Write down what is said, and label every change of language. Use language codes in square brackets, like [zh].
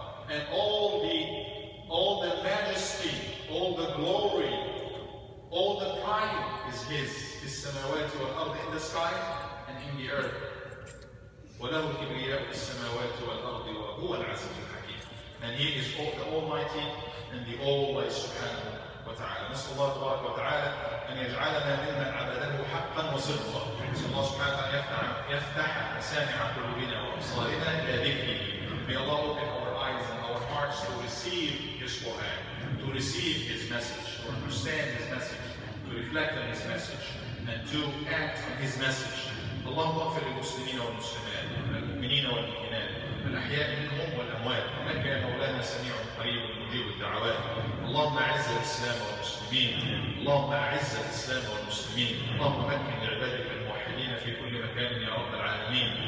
[en] And all the majesty, all the glory, all the pride is His. [ar] فِي السَّمَاوَاتِ وَالْأَرْضِ, [en] in the sky and in the earth. [ar] وَلَهُ الْكِبْرِيَاءُ فِي السَّمَاوَاتِ وَالْأَرْضِ وَهُوَ الْعَزِيزُ الْحَكِيمُ. [en] And He is the Almighty and the All-Wise subhanahu wa ta'ala. [ar] نسأل الله تبارك وتعالى أن يجعلنا ممن عبده حقا وصدقا. نسأل الله سبحانه وتعالى يفتح مسامع قلوبنا وأبصارنا إلى ذكره. [en] May Allah open our eyes and our hearts to receive His Quran, to receive His message, to understand His message, to reflect on His message, and to act on His message. [ar] اللهم اغفر للمسلمين والمسلمات والمؤمنين والمؤمنات الأحياء منهم والأموات إنك يا مولانا سميع قريب مجيب الدعوات. اللهم أعز الإسلام والمسلمين. اللهم أعز الإسلام والمسلمين. اللهم مكن لعبادك الموحدين في كل مكان يا رب العالمين.